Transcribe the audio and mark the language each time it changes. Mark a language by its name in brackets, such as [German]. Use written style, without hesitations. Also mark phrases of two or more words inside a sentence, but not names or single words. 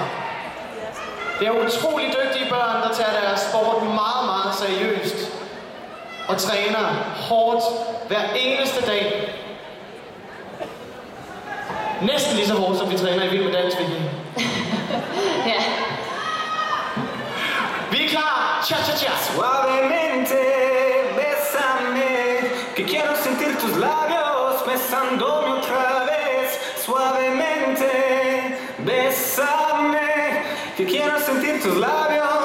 [Danish] Det er utrolig dygtige børn, der tager deres sport meget, meget seriøst og træner hårdt hver eneste dag. Næsten lige så hårdt, som vi træner i Vild med Dans, Vicky. Ja. Vi er klar. Cha-cha-cha. [Spanish] Suavemente, bésame, que quiero sentir tus labios besándome otra vez. Suavemente, bésame, que quiero sentir tus labios